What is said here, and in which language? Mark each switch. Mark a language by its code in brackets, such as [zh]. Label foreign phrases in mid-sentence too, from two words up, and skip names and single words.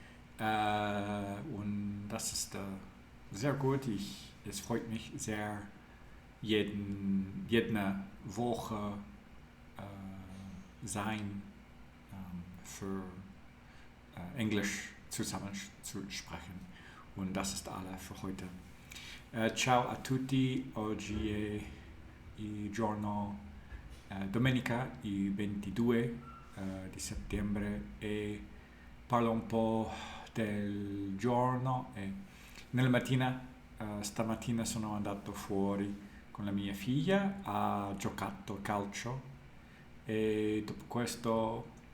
[de] Und das ist sehr gut. Es freut mich sehr, jede Woche sein für Englisch zusammen zu sprechen. Und das ist alles für heute. [it] Ciao a tutti, oggi è il giorno domenica, il 22 di settembre e parlo un po' del giorno. Nella mattina, stamattina sono andato fuori con la mia figlia, ha giocato calcio e dopo questo